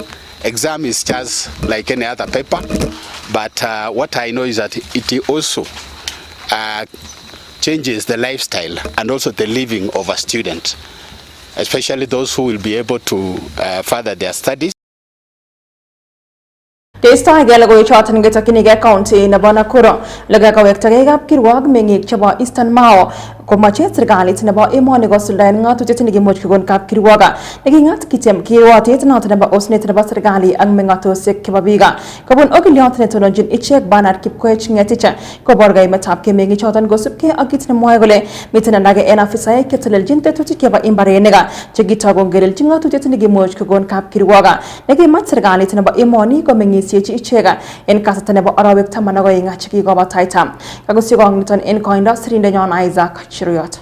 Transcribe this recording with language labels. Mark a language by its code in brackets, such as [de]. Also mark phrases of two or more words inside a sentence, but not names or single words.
[en] Exam is just like any other paper, but what I know is that it also changes the lifestyle and also the living of a student, especially those who will be able to further their studies. [kln] Testa gela go chotan geta kinige county na Nakuru laga ka wekta kirwag mengik chebo Eastern Mao ko mache serikalit nebo emoni gosuldaen ng'atutiet nekimuch kokon kapkirwoga neking'at kitem kirwotet noton nebo osnet nebo serikali ak meng'atosiek chebo biik kobun okiliot netononjin ichek Bernard Kipkoech Ng'etich kobor kaimetab mengik choton kosubkei ak kit nemwoe kole miten alage en afisaek chetelelchin tetutik chebo imbarenik chekitoku ngelelchin ng'atutiet nekimuch kokon kapkirwoga nekimach serikalit nebo emoni komeng'isiechi ichek en kasarta nebo arawek 12 chekikobataita kagosikong niton en koindo sirindenyon Isaac Chiruyot.